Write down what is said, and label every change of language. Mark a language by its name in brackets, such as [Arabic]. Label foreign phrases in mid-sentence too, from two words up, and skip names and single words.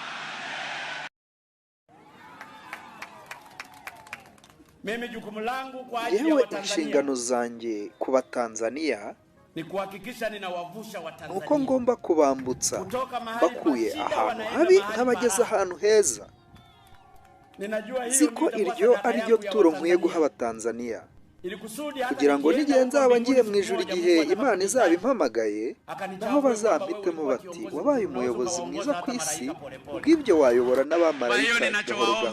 [Swahili] Mimi jukumu langu kwa ajili ya Watanzania, [Kinyarwanda] inshingano zanjye ku Batanzania [Swahili] ni kuhakikisha ninawavusha Watanzania, [Kinyarwanda] uko ngomba kubambutsa bakuye ahantu habi nk'abageze ahantu heza. nzi ko iryo ari ryo turo nkwiye guha Abatanzaniya, kugira ngo n'igihe nzaba ngiye mu ijuru igihe Imana izaba impamagaye, naho bazampitemo bati wabaye umuyobozi mwiza ku isi, ubw'ibyo wayobora n'abamarayika gahoro gahoro.